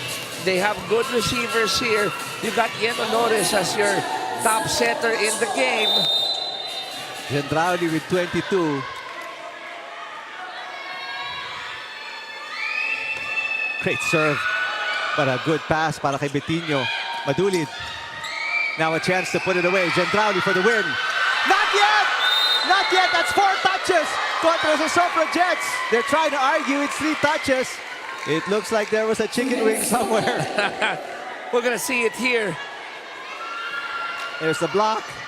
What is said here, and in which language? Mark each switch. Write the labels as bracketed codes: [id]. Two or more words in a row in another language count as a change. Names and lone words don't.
[en] They have good receivers here. You got Insurers as your top setter in the game. Gendrauli with 22. Great serve. But a good pass [tl] para kay [en] Betinho. Madulid. Now a chance to put it away. Gendrauli for the win. Not yet! Not yet! That's 4 touches contra the Suffragettes. They're trying to argue it's 3 touches. It looks like there was a chicken wing somewhere. We're gonna see it here. There's the block.